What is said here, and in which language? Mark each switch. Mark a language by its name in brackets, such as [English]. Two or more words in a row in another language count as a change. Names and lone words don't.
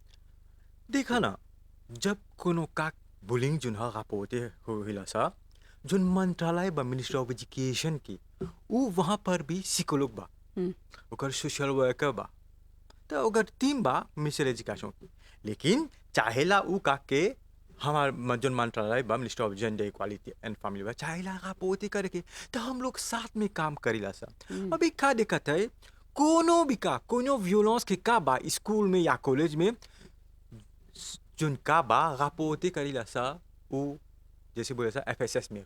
[Bhojpuri] देखा ना, जब कोनो का बुलिंग जोन ह रापोर्टे होइला सा, जोन मंत्रालय बा मिनिस्ट्री ऑफ एजुकेशन की, उ वहाँ पर भी साइकोलॉग बा, हम्म, ओकर [English] social worker [Bhojpuri] बा, तो ओकर टीम बा मिनिस्ट्री एजुकेशन की। लेकिन चाहेला उ का के हमार जोन मंत्रालय बा मिनिस्ट्री ऑफ जेंडर इक्वालिटी एंड फैमिली बा, चाहेला रापोर्टे करे के। तो हम लोग साथ में काम करीला सा। हम्म, अभी का दिक्कत है, कोनो भी का कोनो वियोलेंस के का बा स्कूल में या कॉलेज में, जोन का बा रापोर्टे करीला सा उ जैसे बोला सा एफएसएस में,